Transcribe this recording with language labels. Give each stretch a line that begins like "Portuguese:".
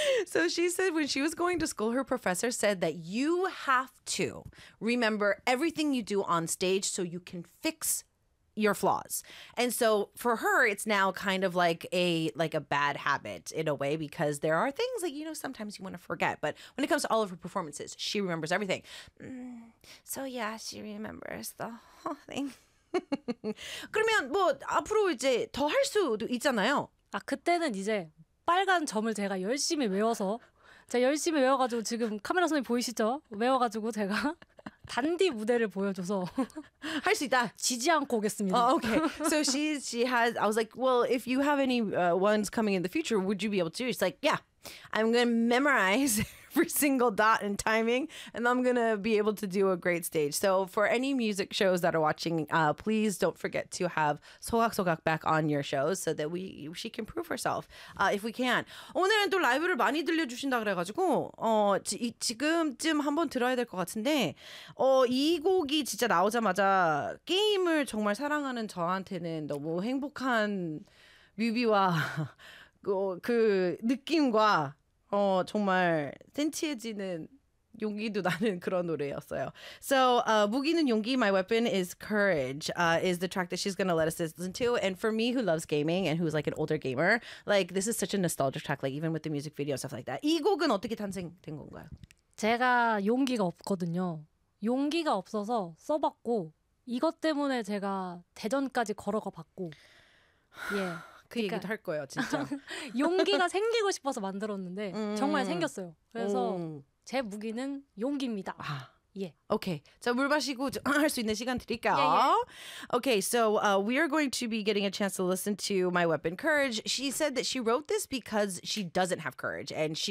English: So she said when she was going to school, her professor said that you have to remember everything you do on stage so you can fix your flaws. And so for her, it's now kind of like a bad habit in a way, because there are things that, you know, sometimes you want to forget. But when it comes to all of her performances, she remembers everything. So yeah, she remembers the whole thing.
Korean: 그러면 뭐 앞으로 이제 더 할 수도 있잖아요. 아 그때는 이제 빨간 점을 제가 열심히 외워서 제가 열심히 외워가지고 지금 카메라 선생님 보이시죠? 외워가지고 제가 단디 무대를 보여줘서 할 수 있다. 지지 않고 오겠습니다.
English: Okay. So she has. I was like, well, if you have any ones coming in the future, would you be able to? She's like, yeah. I'm going to memorize every single dot and timing, and I'm going to be able to do a great stage. So for any music shows that are watching, please don't forget to have Sogak Sogak back on your shows so that she can prove herself if we can.
Korean: 오늘은 또 라이브를 많이 들려주신다 그래가지고 지금쯤 한번 들어야 될 것 같은데 이 곡이 진짜 나오자마자 게임을 정말 사랑하는 저한테는 너무 행복한 뮤비와 그 느낌과 정말 센치해지는 용기도 나는 그런 노래였어요.
English: So 무기는 용기, my weapon is courage is the track that she's gonna let us listen to. And for me, who loves gaming and who's like an older gamer, like this is such a nostalgic track. Like even with the music video and stuff like that.
Korean: 이 곡은 어떻게 탄생된 건가요? 제가 용기가 없거든요. 용기가 없어서 써봤고 이것 때문에 제가 대전까지 걸어가 봤고 예. 그 그러니까, 얘기도 할 거예요, 진짜. 용기가 생기고 싶어서 만들었는데 정말 생겼어요. 그래서 제 무기는 용기입니다. 아. 예. 오케이. 자, 물 마시고 할 수 있는 시간 드릴까요? 예.
English: Okay, so we are going to be getting a chance to listen to My Weapon, Courage. She said that she wrote this because she doesn't have courage and she